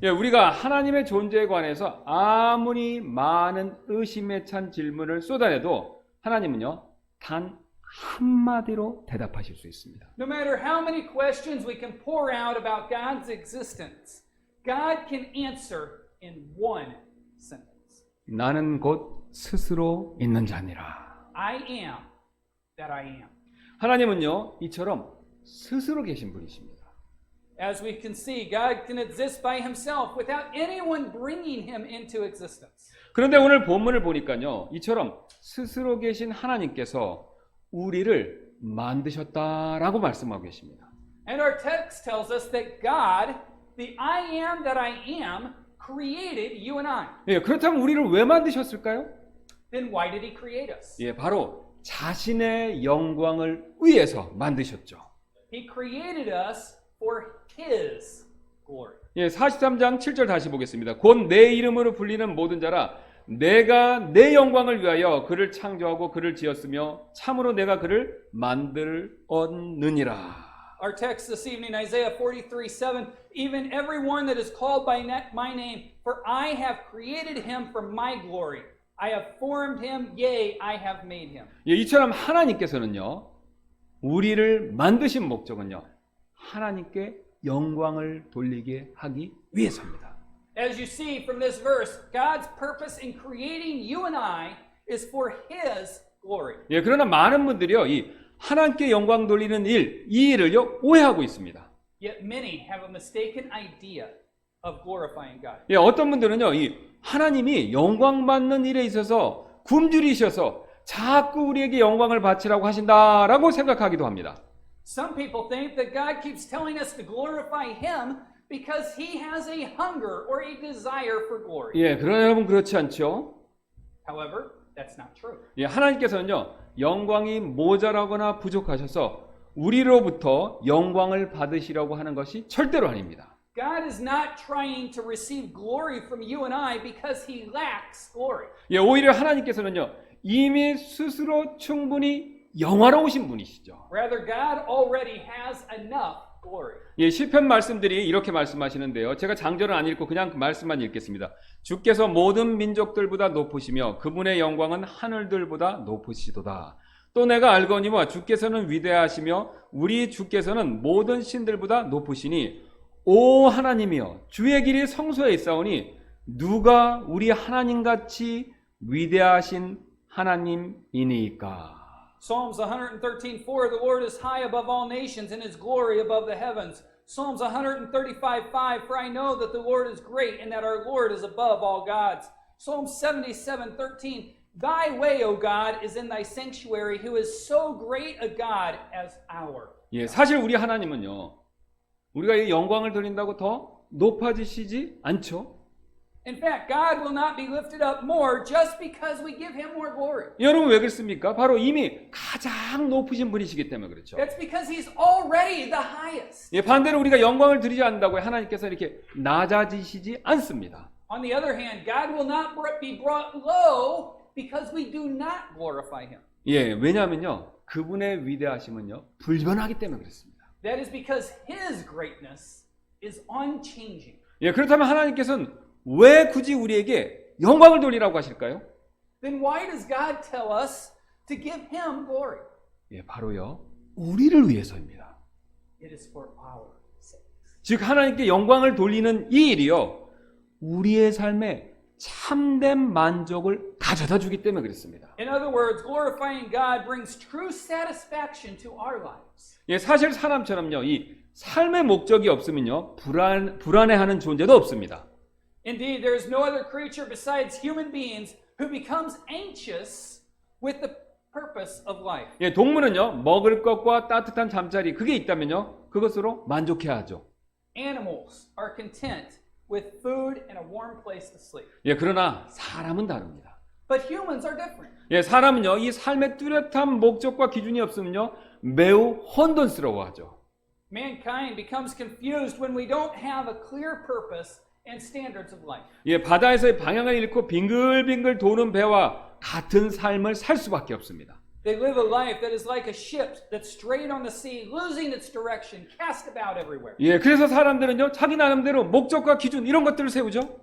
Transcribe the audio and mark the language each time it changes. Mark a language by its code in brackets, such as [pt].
[ko] 예, 우리가 하나님의 존재에 관해서 아무리 많은 의심에 찬 질문을 쏟아내도 하나님은요, 단 한마디로 대답하실 수 있습니다. [en] No matter how many questions we can pour out about God's existence, God can answer in one sentence. [ko] 나는 곧 스스로 있는 자니라. [en] I am that I am. [ko] 하나님은요, 이처럼 스스로 계신 분이십니다. [en] As we can see, God can exist by himself without anyone bringing him into existence. [ko] 그런데 오늘 본문을 보니까요, 이처럼 스스로 계신 하나님께서 우리를 만드셨다라고 말씀하고 계십니다. [en] And our text tells us that God, the I am that I am, created you and I. [ko] 예, 그렇다면 우리를 왜 만드셨을까요? [en] Then why did he create us? [ko] 예, 바로 자신의 영광을 위해서 만드셨죠. [en] He created us for his glory. [ko] 예, 43장 7절 다시 보겠습니다. 곧 내 이름으로 불리는 모든 자라 내가 내 영광을 위하여 그를 창조하고 그를 지었으며 참으로 내가 그를 만들었느니라. [en] Our text this evening, Isaiah 43:7, even everyone that is called by my name, for I have created him for my glory. I have formed him, yea, I have made him. [ko] 예, 이처럼 하나님께서는요, 우리를 만드신 목적은요, 하나님께 영광을 돌리게 하기 위해서입니다. [en] As you see from this verse, God's purpose in creating you and I is for his glory. [ko] 예, 그러나 많은 분들이요, 이 하나님께 영광 돌리는 이 일을요, 오해하고 있습니다. [en] Yet many have a mistaken idea of glorifying God. [ko] 예, 어떤 분들은요, 이 하나님이 영광 받는 일에 있어서 굶주리셔서 자꾸 우리에게 영광을 바치라고 하신다라고 생각하기도 합니다. [en] Some people think that God keeps telling us to glorify him because he has a hunger or a desire for glory. [ko] 예, 그러나 여러분 그렇지 않죠? [en] However, that's not true. [ko] 예, 하나님께서는요, 영광이 모자라거나 부족하셔서 우리로부터 영광을 받으시려고 하는 것이 절대로 아닙니다. [en] God is not trying to receive glory from you and I because he lacks glory. [ko] 예, 오히려 하나님께서는요, 이미 스스로 충분히 영화로우신 분이시죠. [en] Rather, God already has enough glory. [ko] 예, 시편 말씀들이 이렇게 말씀하시는데요. 제가 장절은 안 읽고 그냥 그 말씀만 읽겠습니다. 주께서 모든 민족들보다 높으시며 그분의 영광은 하늘들보다 높으시도다. 또 내가 알거니와 주께서는 위대하시며 우리 주께서는 모든 신들보다 높으시니 오 하나님이여 주의 길이 성소에 있사오니 누가 우리 하나님같이 위대하신 하나님이니까. [en] Psalms 113:4, the Lord is high above all nations and his glory above the heavens. Psalms 135:5, for I know that the Lord is great and that our Lord is above all gods. Psalm 77:13, thy way, O God, is in thy sanctuary, who is so great a God as our. [ko] 예, 사실 우리 하나님은요, 우리가 이 영광을 돌린다고 더 높아지시지 않죠? [en] In fact, God will not be lifted up more just because we give him more glory. [ko] 여러분 왜 그렇습니까? 바로 이미 가장 높으신 분이시기 때문에 그렇죠. [en] That's because he's already the highest. [ko] 예, 반대로 우리가 영광을 드리지 않는다고 하나님께서 이렇게 낮아지시지 않습니다. [en] On the other hand, God will not be brought low because we do not glorify him. [ko] 예, 왜냐하면요, 그분의 위대하심은요 불변하기 때문에 그렇습니다. [en] That is because his greatness is unchanging, [ko] 예, 그렇다면 하나님께서는 왜 굳이 우리에게 영광을 돌리라고 하실까요? [en] then why does God tell us to give him glory? [ko] 예, 바로요. 우리를 위해서입니다. [en] It is for our sake. [ko] 즉 하나님께 영광을 돌리는 이 일이요. 우리의 삶에 참된 만족을 가져다 주기 때문에 그렇습니다. [en] In other words, glorifying God brings true satisfaction to our lives. [ko] 예, 사실 사람처럼요. 이 삶의 목적이 없으면요. 불안해하는 존재도 없습니다. [en] Indeed, there is no other creature besides human beings who becomes anxious with the purpose of life. [ko] 예, 동물은요. 먹을 것과 따뜻한 잠자리 그게 있다면요. 그것으로 만족해야 하죠. [en] Animals are content with food and a warm place to sleep. [ko] 예, 그러나 사람은 다릅니다. [en] But humans are different. [ko] 예, 사람은요. 이 삶의 뚜렷한 목적과 기준이 없으면요. 매우 혼돈스러워하죠. [en] Mankind becomes confused when we don't have a clear purpose and standards of life. [ko] 예, 바다에서의 방향을 잃고 빙글빙글 도는 배와 같은 삶을 살 수밖에 없습니다. [en] They live a life that is like a ship that's strayed on the sea, losing its direction, cast about everywhere. [ko] 예, 그래서 사람들은요, 자기 나름대로 목적과 기준 이런 것들을 세우죠.